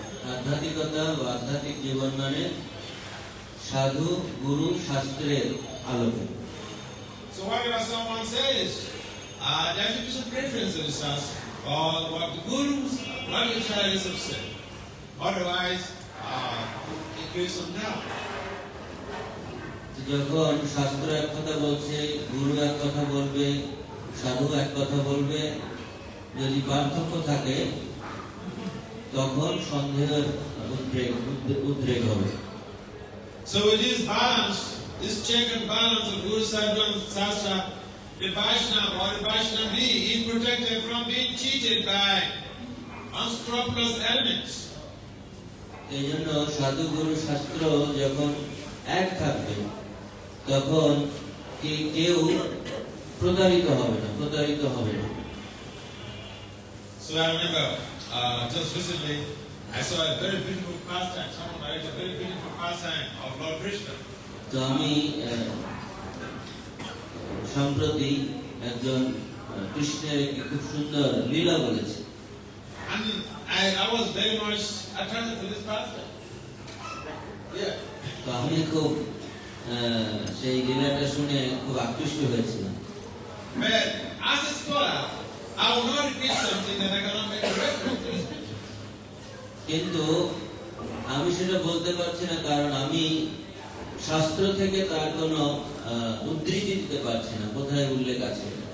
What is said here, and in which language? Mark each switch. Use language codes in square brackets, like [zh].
[bn] আধ্যাত্মিকতা ও আধ্যাত্মিক জীবন মানে সাধু, গুরু, শাস্ত্রের আলোকে। [en] So whatever someone says, there should be some preference in the Sastra or what the Gurus, what the acharyas have said. Otherwise, it creates some doubt. [bn] তো যখন শাস্ত্র এক কথা বলছে, গুরু এক কথা বলবে, সাধু এক কথা বলবে, যদি পার্থক্য থাকে তখন সন্দেহের উদ্রেক হবে। [en] So it is balance, this check and balance of Guru Sahib Sastra, the Vaishnava or the Vaishnavi is protected from being cheated by unscrupulous elements. [bn] এই জন্য সাধু গুরু শাস্ত্র যখন এক থাকবে তখন কেউ প্রতারিত হবে না। [en] So I remember just recently I saw a very beautiful pastime. Someone narrated a very beautiful pastime of Lord Krishna. [bn] তো আমি সম্প্রতি একজন কৃষ্ণের একটি খুব সুন্দর লীলা বলেছে। [en] And I was very much attracted to this pastime. Yeah. [bn] তো আমি খুব সেই লীলাটা শুনে খুব আকৃষ্ট হয়েছিলাম। [en] But as a scholar, I will not repeat something that I cannot make a reference to. [bn] কিন্তু আমি সেটা বলতে পারছি না, কারণ আমি শাস্ত্র থেকে তার কোনো উদ্ধৃতি দিতে পারছি না, কোথায় উল্লেখ আছে।